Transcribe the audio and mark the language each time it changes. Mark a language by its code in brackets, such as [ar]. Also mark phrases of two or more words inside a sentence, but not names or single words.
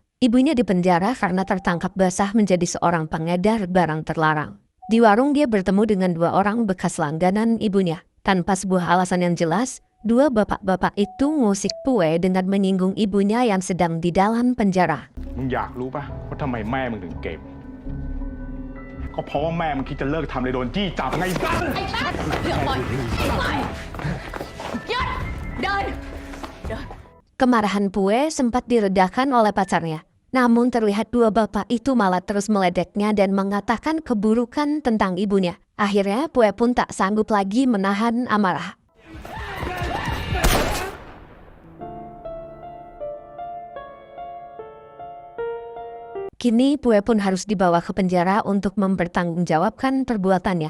[id] Ibunya dipenjara karena tertangkap basah menjadi seorang pengedar barang terlarang. Di warung dia bertemu dengan dua orang bekas langganan ibunya. Tanpa sebuah alasan yang jelas, dua bapak-bapak itu ngusik Pue dengan menyinggung ibunya yang sedang di dalam penjara. [th] มึงอยากรู้ปะว่าทำไมแม่มึงถึงเก็บก็เพราะว่าแม่มึงคิดจะเลิกทำเลยโดนจี้จับไงบ้า ไอ้แป๊ดเดี๋ยวก่อนหยุดเดิน [id] Kemarahan Pue sempat diredakan oleh pacarnya. Namun terlihat dua bapak itu malah terus meledeknya dan mengatakan keburukan tentang ibunya. Akhirnya Pue pun tak sanggup lagi menahan amarah. Kini Pue pun harus dibawa ke penjara untuk mempertanggungjawabkan perbuatannya.